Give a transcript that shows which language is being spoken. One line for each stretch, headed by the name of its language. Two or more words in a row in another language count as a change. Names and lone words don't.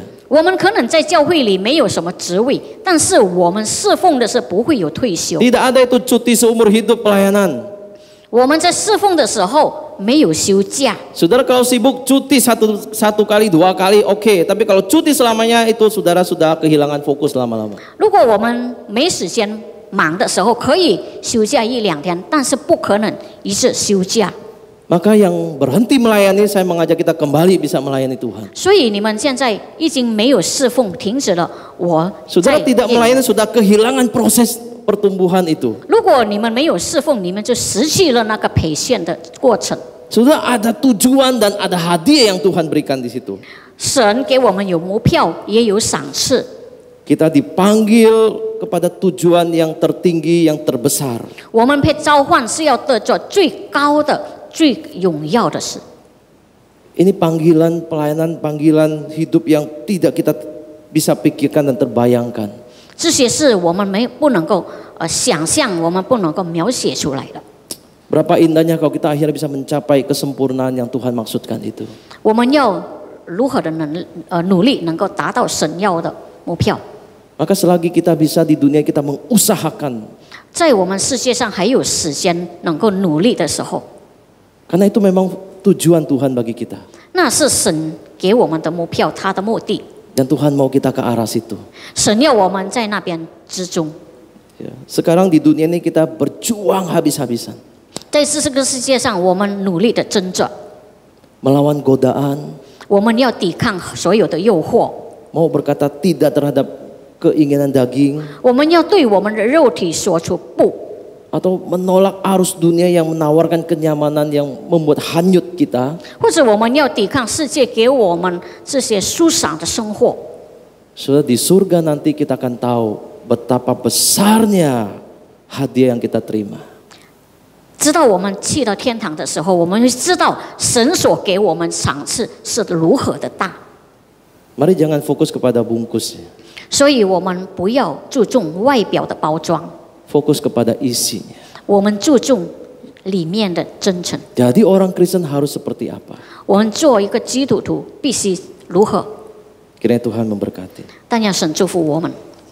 Chinese: 我们可能在教会里没有什么职位，但是我们侍奉的是不会有退休。
Indonesian: Tidak ada itu cuti seumur hidup pelayanan.
Chinese: 我们在侍奉的时候没有休假。
Indonesian: Saudara kalau sibuk cuti satu kali, 2 kali, oke. Tapi kalau cuti selamanya itu saudara sudah kehilangan fokus lama-lama.
Chinese: 如果我们没时间忙的时候，可以休假1、2天，但是不可能一次休假。
Indonesian: Maka yang berhenti melayani, saya mengajak kita kembali bisa melayani Tuhan.
Chinese: 所以你们现在已经没有侍奉，停止了。我
Indonesian: Saudara tidak melayani sudah kehilangan proses pertumbuhan itu.
Chinese: 如果你们没有侍奉，你们就失去了那个培训的过程。
Indonesian: Sudah ada tujuan dan ada hadiah yang Tuhan berikan di situ.
Chinese: 神给我们有目标，也有赏赐。
Indonesian: Kita dipanggil kepada tujuan yang tertinggi, yang terbesar.
Chinese: 我们被召唤是要得着最高的、最荣耀的事。
Indonesian: Ini panggilan pelayanan, panggilan hidup yang tidak kita bisa pikirkan dan terbayangkan.
Chinese: 这些是我们不能够想象，我们不能够描写出来的。
Indonesian: Berapa indahnya kalau kita akhirnya bisa mencapai kesempurnaan yang Tuhan maksudkan itu.
Chinese: 我们要如何的努力，能够达到神要的目标？
Indonesian: Maka selagi kita bisa di dunia kita mengusahakan.
Chinese: 在我们世界上还有时间能够努力的时候，
Indonesian: Karena itu memang tujuan Tuhan bagi kita.
Chinese: 那是神给我们的目标，他的目的。
Indonesian: Dan Tuhan mau kita ke arah situ.
Chinese: 神要我们在那边之中。
Indonesian: Ya. Sekarang di dunia ini kita berjuang habis-habisan.
Chinese: 在这个世界上，我们努力的挣扎，
Indonesian: Melawan godaan.
Chinese: 我们要抵抗所有的诱惑，
Indonesian: Mau berkata tidak terhadap keinginan daging.
Chinese: 我们要对我们的肉体说出不，
Indonesian: Atau menolak arus dunia yang menawarkan kenyamanan yang membuat hanyut kita.
Chinese: 或者我们要抵抗世界给我们这些舒爽的生活。
Indonesian: Sudah di surga nanti kita akan tahu betapa besarnya hadiah yang kita terima.
Chinese: 直到我们去到天堂的时候，我们会知道神所给我们赏赐是如何的大。
Indonesian: Mari jangan fokus kepada bungkusnya.
Chinese: 所以我们不要注重外表的包装，
Indonesian: Fokus kepada isinya.
Chinese: 我们注重里面的真诚。
Indonesian: Jadi orang Kristen harus seperti apa?
Chinese: 我们做一个基督徒必须如何？
Indonesian: Kiranya Tuhan memberkati.
Chinese: 但愿神祝福我们。